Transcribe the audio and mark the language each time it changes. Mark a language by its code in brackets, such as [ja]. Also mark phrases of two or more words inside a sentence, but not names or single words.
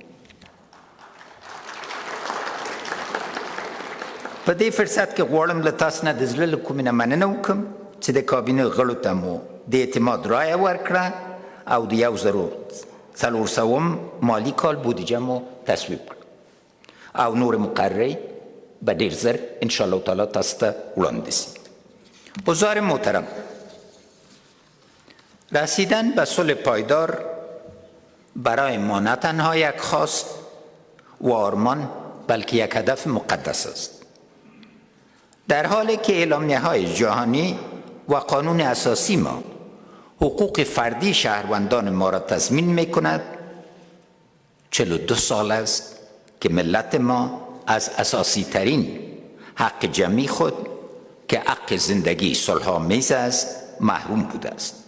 [ps] په دې فرصت کې غواړم له تاسو نه د زړه له کومې نه مننه وکړم چې د کابینې غړو ته مو د اعتماد رایه ورکړه او د 1400 مالی کال بودجه مو تصویب کړ او نور مقررې به ډېر زر [ar] انشاءالله تعالی [ps] تاسو ته وړاندې شي. [fa] حضار محترم، رسیدن به صلح پایدار برای ما نه تنها یک خواست و آرمان بلکه یک هدف مقدس است. در حالی که اعلامیه‌های جهانی و قانون اساسی ما حقوق فردی شهروندان ما را تضمین می‌کند، 42 سال است که ملت ما از اساسی ترین حق جمعی خود که حق زندگی صلح‌آمیز است محروم بوده است.